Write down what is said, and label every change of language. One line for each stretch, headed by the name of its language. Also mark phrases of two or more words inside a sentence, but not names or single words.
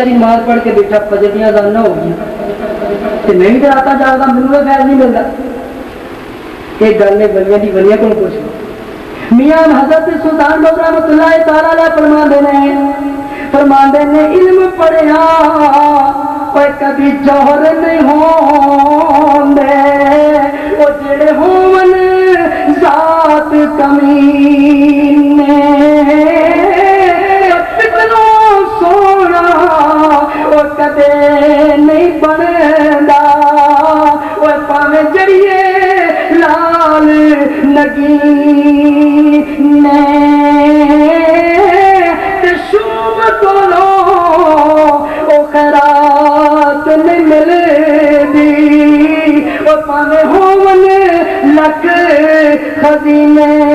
Punjabi: دی نماز پڑھ کے بیٹھا فجر دی اذاناں ہو گئی تے میں بھی راتاں جاگدا مینوں بھی فیض نہیں ملدا یہ گل نے ولیاں دی ولیاں کول پچھ میاں حضرت سلطان بابو
Arabic: رحمة الله تعالى عليه
Punjabi: فرماندے نے علم پڑھیا کوئی کبھی جوہر نہیں ہوندے او جیڑے ہوون ذات کمینے کتنو سونا وہ کدے نہیں بندا وہ پاوے جڑیے لعل نگینے تے شبھ کولو او خیرات نہیں ملدی وہ پاوے ہوون لکھ خزینے